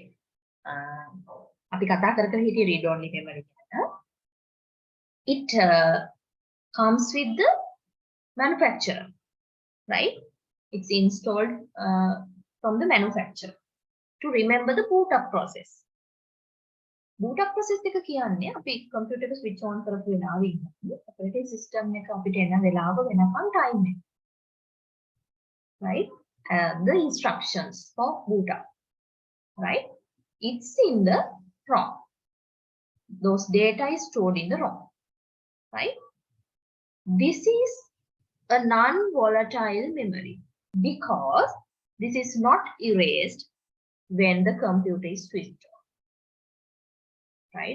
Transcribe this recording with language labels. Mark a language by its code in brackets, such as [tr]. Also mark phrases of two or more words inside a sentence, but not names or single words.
[si] අපි කතා කර කර හිටියේ [en] read only memory [si] ගැන. [en] It comes with the manufacturer, right? It's installed from the manufacturer to remember the boot up process. Boot up process [si] එක කියන්නේ අපි computer එක [en] switch on [si] කරපු වෙලාවෙ ඉඳන් [en] operating system [si] එක අපිට එන වෙලාව වෙනකන් time එක, [en] right? The instructions for boot up, right? It's in the ROM. Those data is stored in the ROM, right? This is a non-volatile memory because this is not erased when the computer is switched on, right?